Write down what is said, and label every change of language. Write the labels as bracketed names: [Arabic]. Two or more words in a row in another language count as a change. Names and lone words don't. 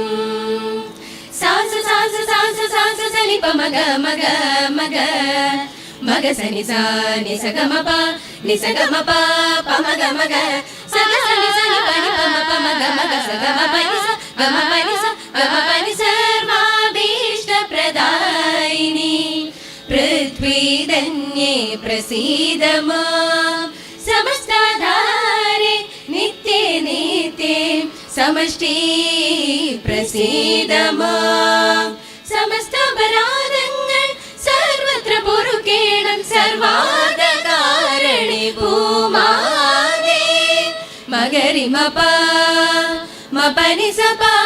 [Sanskrit] సాస సాస సాస సాస సని ప మగ మగ మగ మగ సని సా ని స గ మ ప ని స గ మ ప ప మగ మగ స గ సని సని ప ని ప మ ప మగ మగ స గ మ ప ని స గ మ ప ని స గ మ ప ని సర్వాభీష్ట ప్రదాయిని పృథ్వీధన్యే ప్రసీద మాం സമസ്താധാരേ നിത്യേ നിത്യേ സമഷ്ടി പ്രസീദ മാം [Malayalam] സമസ്താപരാധങ്ങൾ സർവത്ര പൊറുക്കേണം [Sanskrit] സർവാധകാരണേ ഭൂമാതേ മഗരി മപ മപനി സപ